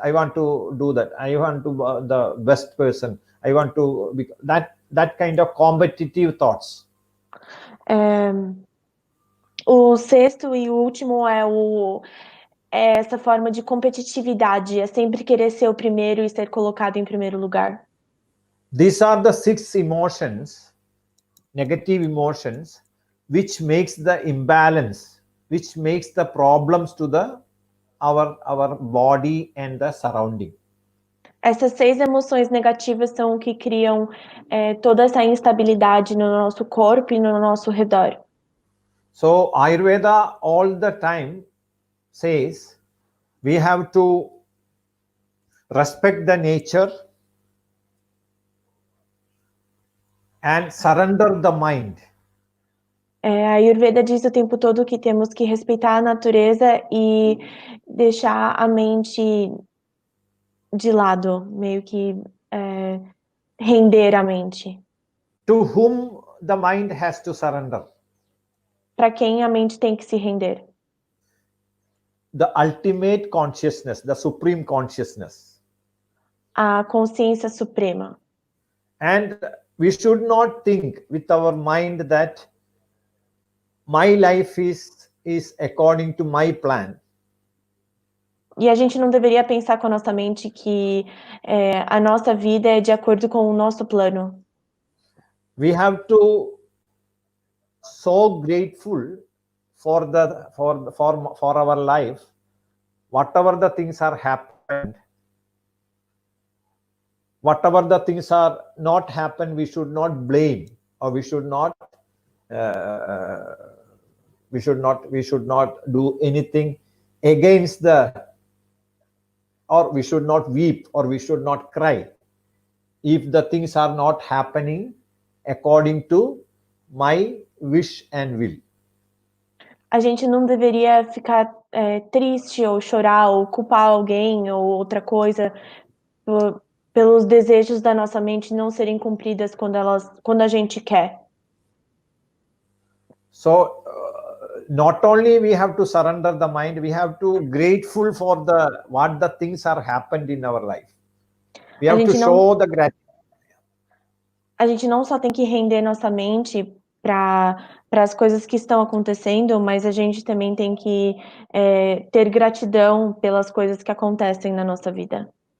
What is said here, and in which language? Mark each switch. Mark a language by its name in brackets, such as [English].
[English] I want to do that. I want to be the best person. I want to be that kind of competitive thoughts. [Portuguese] O sexto e o último é essa forma de competitividade, é sempre querer ser o primeiro e ser colocado em primeiro lugar. [English] These are the 6 emotions, negative emotions, which makes the imbalance, which makes the problems to our body and the surrounding. [Portuguese] Essas 6 emoções negativas são o que criam toda essa instabilidade no nosso corpo e no nosso redor. [English] So Ayurveda all the time says we have to respect the nature and surrender the mind. [Portuguese] A Ayurveda diz o tempo todo que temos que respeitar a natureza e deixar a mente de lado, meio que render a mente. [English] To whom the mind has to surrender? [Portuguese] Para quem a mente tem que se render? [English] The ultimate consciousness, the supreme consciousness. [Portuguese] A consciência suprema. [English] And we should not think with our mind that my life is according to my plan. [Portuguese] E a gente não deveria pensar com a nossa mente que a nossa vida é de acordo com o nosso plano. [English] We have to so grateful for our life, whatever the things are happened, whatever the things are not happened, we should not blame, or we should not do anything against or we should not weep, or we should not cry if the things are not happening according to my wish and will. [Portuguese] A gente não deveria ficar triste ou chorar ou culpar alguém ou outra coisa pelos desejos da nossa mente não serem cumpridas quando a gente quer. [English] So not only we have to surrender the mind, we have to grateful for what the things are happened in our life. We have to show the gratitude. [Portuguese] A gente não só tem que render nossa mente para as coisas que estão acontecendo, mas a gente também tem que ter gratidão pelas coisas que acontecem na nossa vida.